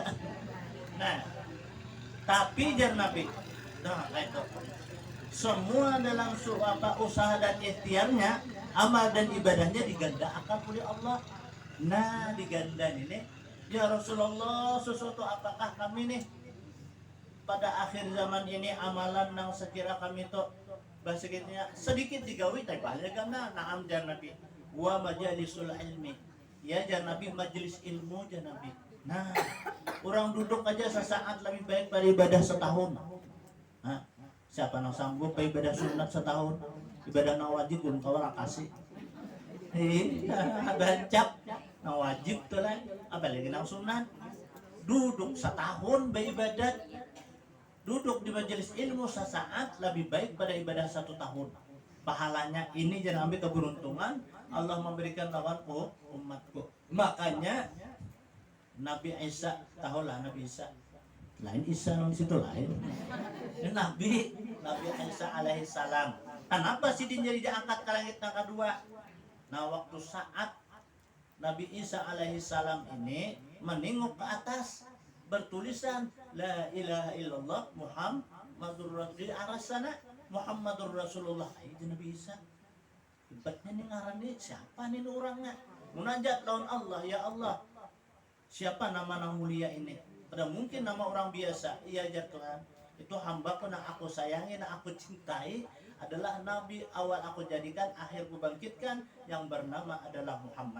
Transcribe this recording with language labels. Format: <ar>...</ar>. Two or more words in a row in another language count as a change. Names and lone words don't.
<id>Nah, tapi jar Nabi, nah itu semua dalam usaha dan ikhtiarnya, amal dan ibadahnya digandakan oleh Allah. Nah, digandain ini,</id> <ar>ya Rasulullah,</ar> <id>sesuatu apakah kami nih pada akhir zaman ini amalan yang sekira kami itu bahasanya sedikit digawi tapi banyak karena naam jar Nabi</id> <ar>wa majalisul ilmi,</ar> <id>ya jar Nabi majelis ilmu jar Nabi. Nah, orang duduk aja sesaat lebih baik pada ibadah setahun.</id> <bjn>Nah, siapa yang sanggup ibadah sunat setahun, ibadah wajib pun kau orang kasih bancap wajib tuh lah, apalagi nang sunat.</bjn> <id>Duduk setahun beribadat, duduk di majelis ilmu sesaat lebih baik pada ibadah 1 tahun. Pahalanya ini jangan ambil keberuntungan Allah memberikan lawanku umatku. Makanya Nabi Isa, tahulah Nabi Isa. Lain Isa nang situ lain. Nabi Isa</id> <ar>alaihi salam.</ar> <id>Kenapa sih dia jadi diangkat ke langit yang kedua? Nah, waktu saat Nabi Isa</id> <ar>alaihi salam</ar> <id>ini menengok ke atas, bertulisan</id> <ar>la ilaha illallah Muhammadur Rasul</ar> <id>di arah sana</id> <ar>Muhammadur Rasulullah.</ar> <id>Itu Nabi Isa.</id> <bjn>Hebatnya nih ngarani siapa nih orangnya? Munajat lawan Allah,</bjn> <ar>ya Allah.</ar> <bjn>Siapa nama yang mulia ini?</bjn> <id>Pada mungkin nama orang biasa. Iya ya Tuhan. Itu hambaku yang aku sayangi, yang aku cintai adalah Nabi awal aku jadikan, akhir ku bangkitkan, yang bernama adalah Muhammad.</id>